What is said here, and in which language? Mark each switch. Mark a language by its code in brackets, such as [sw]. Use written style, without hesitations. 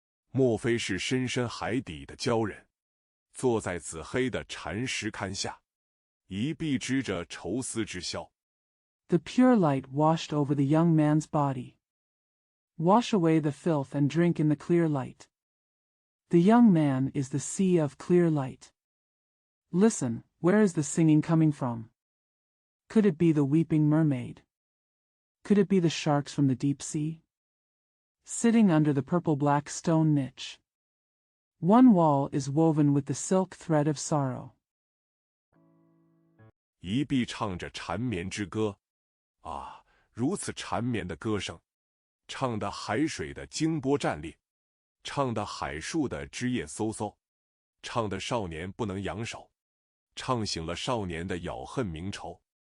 [zh] 莫非是深深海底的鲛人？坐在紫黑的禅石龛下，一臂支着愁思之箫。 [en] The pure light washed over the young man's body. Wash away the filth and drink in the clear light. The young man is the sea of clear light. Listen, where is the singing coming from? Could it be the weeping mermaid? Could it be the sharks from the deep sea? Sitting under the purple-black stone niche. One wall is woven with the silk thread of sorrow. [zh] 一臂唱着缠绵之歌，啊，如此缠绵的歌声，唱得海水的惊波战栗，唱得海树的枝叶嗖嗖，唱得少年不能扬手，唱醒了少年的咬恨明仇。